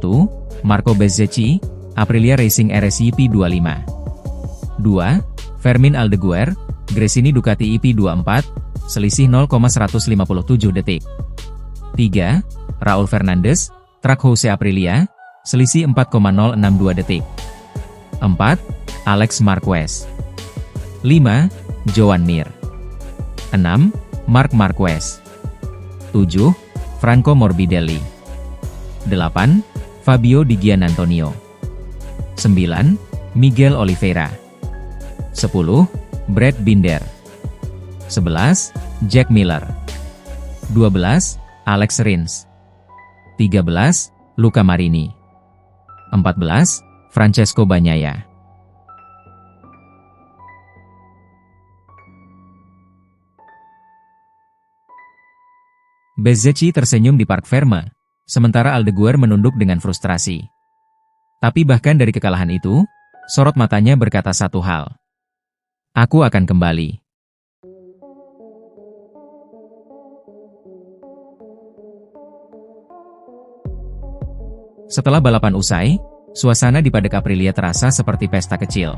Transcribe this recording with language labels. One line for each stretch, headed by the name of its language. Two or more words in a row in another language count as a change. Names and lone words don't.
Indonesian: Marco Bezzecchi, Aprilia Racing RS IP25. 2. Fermin Aldeguer, Gresini Ducati IP24, selisih 0,157 detik. 3. Raul Fernandez, Trackhouse Aprilia, selisih 4,062 detik. 4. Alex Marquez. 5. Joan Mir. 6. Marc Marquez. 7. Franco Morbidelli. 8. Fabio Di Giannantonio. 9. Miguel Oliveira. 10. Brad Binder. 11. Jack Miller. 12. Alex Rins. 13. Luca Marini. 14. Francesco Bagnaia. Bezzecchi tersenyum di Parc Ferme, sementara Aldeguer menunduk dengan frustrasi. Tapi bahkan dari kekalahan itu, sorot matanya berkata satu hal. Aku akan kembali. Setelah balapan usai, suasana di paddock Aprilia terasa seperti pesta kecil.